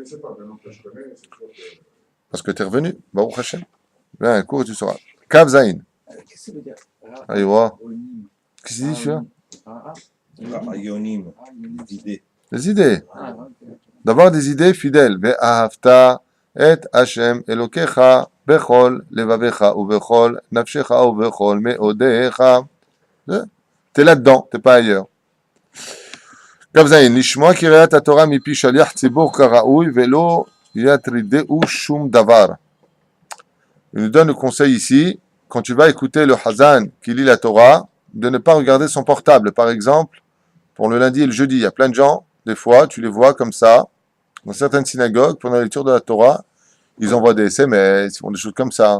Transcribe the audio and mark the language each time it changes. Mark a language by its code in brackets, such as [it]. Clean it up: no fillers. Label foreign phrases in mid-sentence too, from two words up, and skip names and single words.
[fr] ne connaissais pas, maintenant que je connais, c'est sûr que... parce que tu es revenu. [he] ברוך השם. [fr] Viens un cours et tu sauras. [he] קו זין. [fr] Qu'est-ce que ça veut dire? Allez voir. Qu'est-ce qu'il dit celui-là? Ayonim, idée. Des idées. Ah, ok. D'avoir des idées fidèles. [he] ואהבת את השם אלהיך בכל לבבך ובכל נפשך ובכל מאדך. [fr] T'es là-dedans, t'es pas ailleurs. [he] כ"ז לשמוע קריאת התורה מפי שליח ציבור הראוי ולא יטרידו שום דבר. [fr] Il nous donne le conseil ici, quand tu vas écouter le Hazan qui lit la Torah, de ne pas regarder son portable. Par exemple, pour le lundi et le jeudi, il y a plein de gens, des fois, tu les vois comme ça, dans certaines synagogues, pendant la lecture de la Torah, ils envoient des SMS, ils font des choses comme ça.